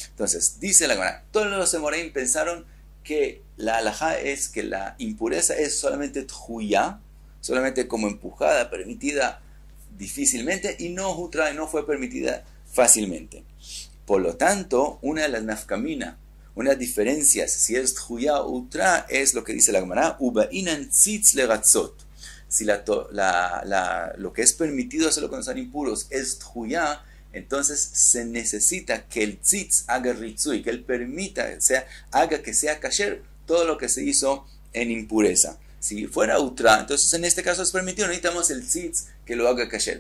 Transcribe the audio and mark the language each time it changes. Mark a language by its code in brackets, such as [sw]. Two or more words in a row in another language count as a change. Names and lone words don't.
[es] Entonces, dice la Gemara, todos los Amoraim pensaron que la halajá es que la impureza es solamente tjuyá, solamente como empujada, permitida difícilmente, y no hutra, no fue permitida fácilmente. Por lo tanto, una de las nafkamina, una de las diferencias, si es tjuyá o hutra, es lo que dice la Gemara, [arc] ubainan tzitz legatzot. [es] Si lo que es permitido hacerlo cuando están impuros es tjuyá, entonces se necesita que el tzitz haga ritzui, que él permita, haga que sea kasher todo lo que se hizo en impureza. Si fuera utra, entonces en este caso es permitido, necesitamos el tzitz que lo haga kasher.